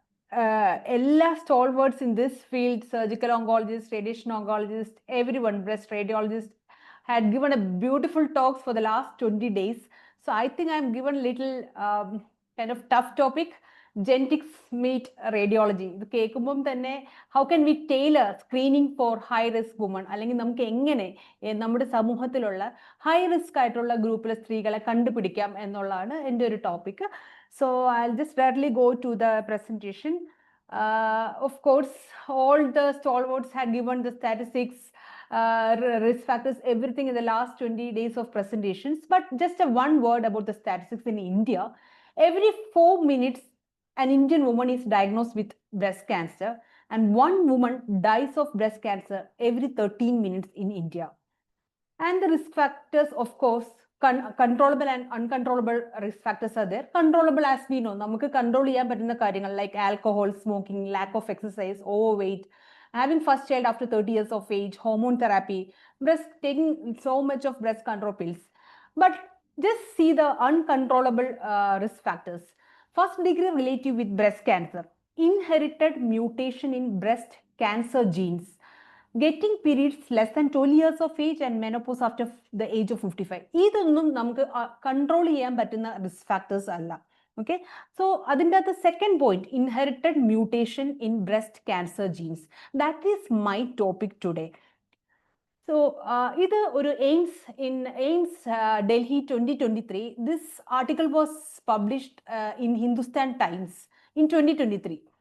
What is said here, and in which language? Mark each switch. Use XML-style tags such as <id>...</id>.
<en>All stalwarts in this field, surgical oncologists, radiation oncologists, everyone, breast radiologists, had given a beautiful talks for the last 20 days. So I think I'm given a little kind of tough topic, genetics meet radiology.</en> <ml>ഇത് കേൾക്കുമ്പം തന്നെ</ml> <en>how can we tailor screening for high risk women,</en> <ml>അല്ലെങ്കിൽ നമുക്ക് എങ്ങനെ നമ്മുടെ സമൂഹത്തിലുള്ള high risk ആയിട്ടുള്ള ഗ്രൂപ്പിലെ സ്ത്രീകളെ കണ്ടുപിടിക്കാം എന്നുള്ളതാണ് എൻ്റെ ഒരു topic.</ml> <en>So I'll just directly go to the presentation. Of course, all the stalwarts had given the statistics, risk factors, everything in the last 20 days of presentations. But just one word about the statistics in India. Every 4 minutes, an Indian woman is diagnosed with breast cancer, and one woman dies of breast cancer every 13 minutes in India. And the risk factors, of course, controllable and uncontrollable risk factors are there. Controllable, as we know,</en> <ml>നമുക്ക് control ചെയ്യാൻ പറ്റുന്ന കാര്യങ്ങൾ</ml> <en>like alcohol, smoking, lack of exercise, overweight, having first child after 30 years of age, hormone therapy, taking so much of breast control pills. But just see the uncontrollable risk factors. First degree relative with breast cancer, inherited mutation in breast cancer genes, getting periods less than 12 years of age, and menopause after the age of 55.</en> <ml>ഇതൊന്നും നമുക്ക് control ചെയ്യാൻ പറ്റുന്ന risk factors അല്ല.</ml> <en>Okay, so</en> <ml>അതിൻ്റെ അകത്ത്</ml> <en>second point, inherited mutation in breast cancer genes. That is my topic today. So</en> <ml>ഇത് ഒരു</ml> <en>AIMS Delhi 2023. This article was published in Hindustan Times in 2023.</en>